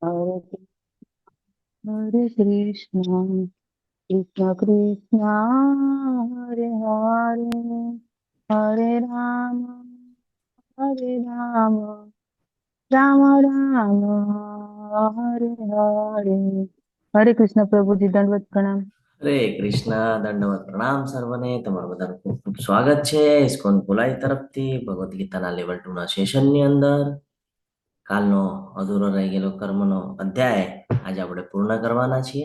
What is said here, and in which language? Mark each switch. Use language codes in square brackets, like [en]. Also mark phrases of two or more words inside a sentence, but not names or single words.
[sa] हरे कृष्ण कृष्ण कृष्ण हरे हरे हरे राम हरे राम राम राम हरे हरे. [gu] હરે કૃષ્ણ પ્રભુજી, દંડવત પ્રણામ. હરે કૃષ્ણ, દંડવત પ્રણામ સર્વને. તમારું બધાનું ખૂબ ખૂબ સ્વાગત છે ઇસ્કોન ભોલાઈ તરફથી ભગવદ્ ગીતાના લેવલ 2 ના સેશનની અંદર. કાલનો અધૂરો રહી ગયેલો કર્મનો અધ્યાય આજે આપણે પૂર્ણ કરવાના છીએ.